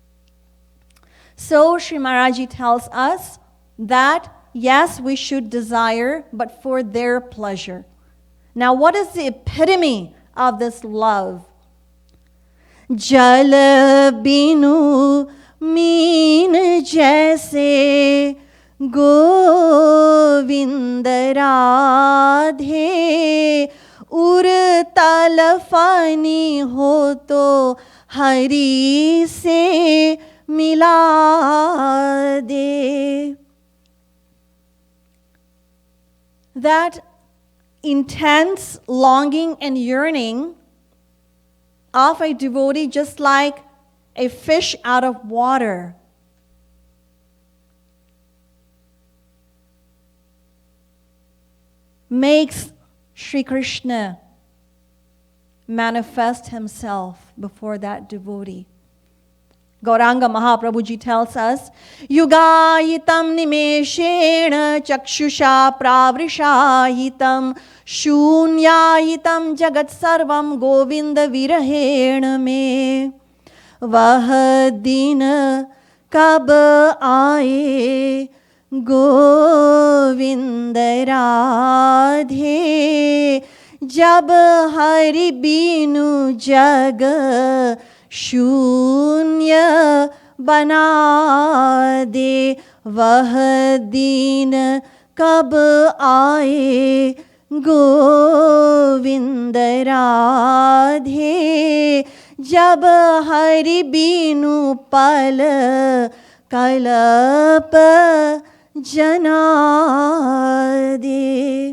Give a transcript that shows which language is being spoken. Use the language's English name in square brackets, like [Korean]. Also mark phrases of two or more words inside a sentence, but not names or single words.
[English] So Sri Maharaji tells us that yes, we should desire, but for their pleasure. Now, what is the epitome of this love? [Hindi] जल बिनु मीन जैसे गोविंद राधे उर तलफानी हो तो हरि से मिला दे. [English] That intense longing and yearning of a devotee, just like a fish out of water, makes Sri Krishna manifest himself before that devotee. Gauranga Mahaprabhuji tells us, [Sanskrit] युगायितं निमेषेण चक्षुषा प्रावृषायितम् शून्यायितं जगत् सर्वं गोविन्द विरहेण मे. [Hindi] वह दिन कब आए गोविंद राधे जब हरि बिनु जग शून्य बना दे. वह दिन कब आए गोविंद राधे जब हरि बिनु पल कल्प जना दे.